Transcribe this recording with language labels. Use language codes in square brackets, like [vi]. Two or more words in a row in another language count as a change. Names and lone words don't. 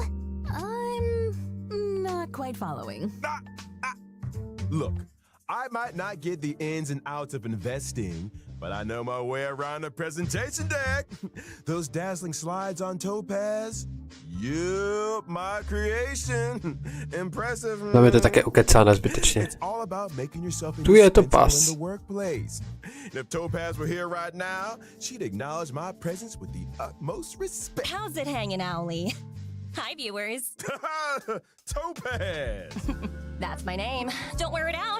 [en] I'm not quite following. Look, I might not get the ins and outs of investing, but I know my way around a presentation deck. Those dazzling slides on Topaz. Yup, my creation. Impressive. [cs] Tam je to také ukecáne zbytečně. It's all about making yourself Tu je to [en] indispensable pas. in the workplace. And if Topaz were here right now, she'd acknowledge my presence with the utmost respect. How's it hanging, Owly? Hi, viewers. Topaz! That's my name. Don't wear it out.